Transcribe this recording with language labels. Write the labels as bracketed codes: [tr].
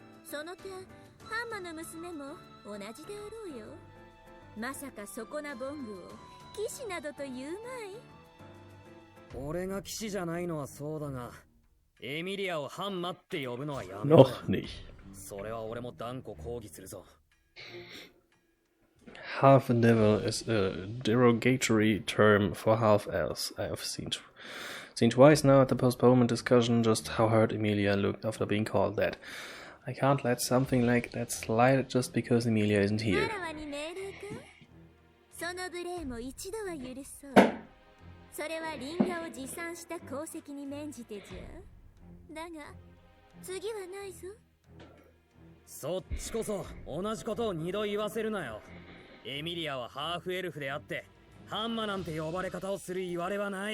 [ja] その点ハンマの娘も同じであろうよ。まさかそこなボングを騎士などと言うまい。俺が騎士じゃないのはそうだが、エミリアをハンマって呼ぶのはやめろ。 [de] Noch nicht. [ja] それは俺も断固抗議するぞ。 [en] Half a devil is a derogatory term for half elves. I have seen twice now at the postponement discussion just how hurt Emilia looked after being called that. I can't let something like that slide just because Emilia isn't here. [ja] わらわに命令か？その無礼も一度は許そう。それはリンガを持参した功績に免じてじゃ。だが次はないぞ。そっちこそ同じことを二度言わせるなよ。エミリアはハーフエルフであってハンマなんて呼ばれ方をする言われはない。